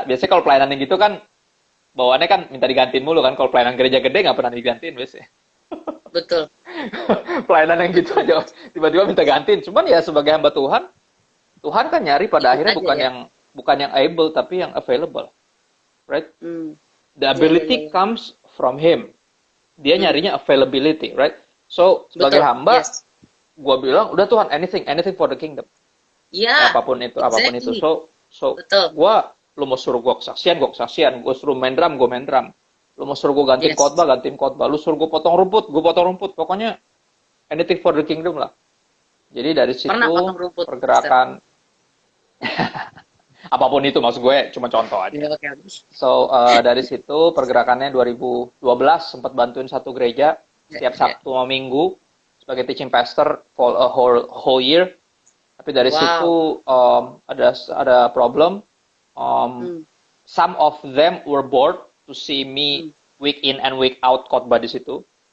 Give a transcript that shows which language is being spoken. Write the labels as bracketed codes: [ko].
[id] Biasanya kalau pelayanan gitu kan bawaannya kan minta digantiin mulu kan. Kalau pelayanan gereja gede nggak pernah digantiin biasanya. Betul. Pelayanan yang gitu aja tiba-tiba minta gantiin. Cuman ya sebagai hamba Tuhan, Tuhan kan nyari pada akhirnya bukan yang able tapi yang available, right? [en] The ability comes from Him. [id] Dia nyarinya availability, right? So sebagai hamba, gue bilang udah Tuhan, [en] anything for the kingdom. [id] Iya. Apapun itu. So gue, lu mau suruh gue kesaksian, gue suruh main drum, gue main drum. Lu mau suruh gue gantiin khotbah, lu suruh gue potong rumput, gue potong rumput. Pokoknya [en] anything for the kingdom [id] lah. Jadi dari situ pergerakan apapun itu, maksud gue cuma contoh aja. So dari situ pergerakannya 2012 sempat bantuin satu gereja setiap Sabtu sama Minggu sebagai [en] teaching pastor for a whole year. [id] Tapi dari situ ada problem. [en] Some of them were bored to see me week in and week out [id] khotbah di situ.